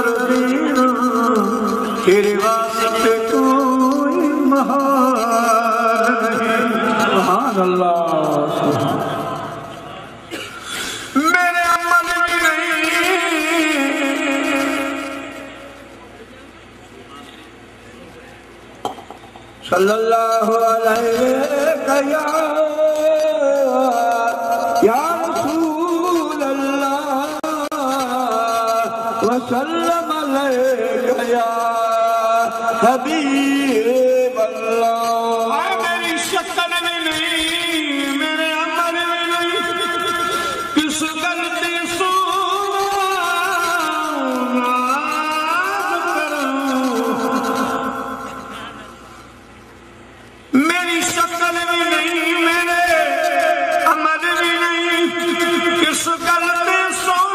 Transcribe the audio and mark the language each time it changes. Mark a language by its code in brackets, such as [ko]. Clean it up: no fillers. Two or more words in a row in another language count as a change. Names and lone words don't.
[ur] دینا تیرے واسطے کوئی محال نہیں. [ar] سبحان الله. [ur] میرے عمل بھی نہیں [ar] صلى الله عليه يا رسول الله وسلم عليك يا حبيب الله. [ur] میری شکل میں نہیں، میرے عمل میں نہیں، کس غلطی سو میری شکل بھی نہیں، میرے عمل بھی نہیں، کس غلطی سو